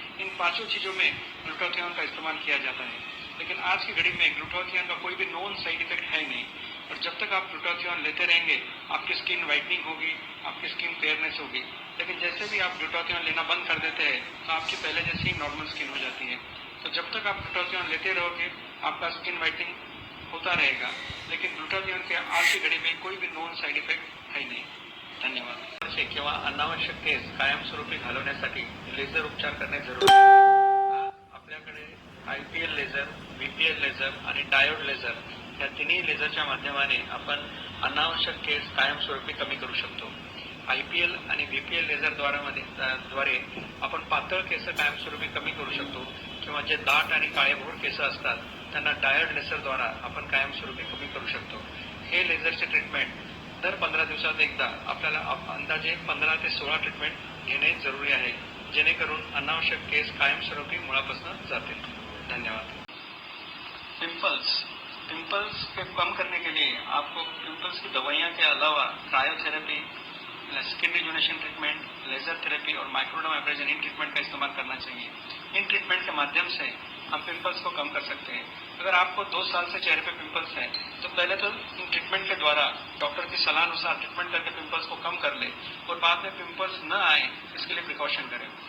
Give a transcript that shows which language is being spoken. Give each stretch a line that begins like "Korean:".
Hindi: इन 5 चीजों में ग्लूटाथियोन का इस्तेमाल किया जाता है. लेकिन आज की घड़ी में ग्लूटाथियोन का कोई भी नॉन साइड इफेक्ट है नहीं और जब तक आप ग्लूटाथियोन लेते रहेंगे आपकी स्किन वाइटनिंग होगी, आपकी स्किन फेयरनेस होगी. लेकिन जैसे भी आप ग्लूटाथियोन लेना बंद कर देते हैं तो आपकी पहले जैसी ही नॉर्मल स्किन हो जाती है. तो जब तक आप ग्लूटाथियोन लेते रहोगे आपका स्किन वाइटनिंग होता रहेगा. लेकिन ग्लूटाथियोन के आज की घड़ी में कोई भी नॉन साइड इफेक्ट है नाही. धन्यवाद.
Marathi: किंवा अनावश्यक केस कायमस्वरूपी घालवण्यासाठी लेझर उपचार करणे जरुरी आहे. आपल्याकडे IPL लेझर, VPL लेझर आणि डायोड लेझर या तिन्ही लेझरच्या माध्यमाने आपण अनावश्यक केस कायमस्वरूपी कमी करू शकतो. IPL आणि VPL लेझर द्वारे आपण पातळ केस कायमस्वरूपी कमी करू शकतो किंवा जे दाट आणि काळेभोर केस असतात त्यांना डायोड लेझरद्वारा आपण कायमस्वरूपी कमी करू शकतो. हे लेझरचे ट्रीटमेंट दर 15 दिवसात एकदा आपल्याला अंदाजे 15 ते 16 ट्रीटमेंट घेणे जरुरी आहे, जेणेकरून अनावश्यक केस कायमस्वरूपी मुळापासून जातील. धन्यवाद.
Hindi: पिंपल्स को कम करने के लिए आपको पिंपल्स की दवाइयां के अलावा cryotherapy, skin रिजुनेशन treatment, laser therapy और माइक्रोडर्म एब्रेजन इन ट्रीटमेंट का इस्तेमाल करना चाहिए. इन ट्रीटमेंट के माध्यम से हम पिंपल्स को कम कर सकते हैं. अगर आपको 2 साल से चेहरे पे पिंपल्स है तो पहले तो इन ट्रीटमेंट के द्वारा डॉक्टर की सलाह अनुसार ट्रीटमेंट करके पिंपल्स को कम कर ले और बाद में पिंपल्स न आए इसके लिए प्रिकॉशन करें.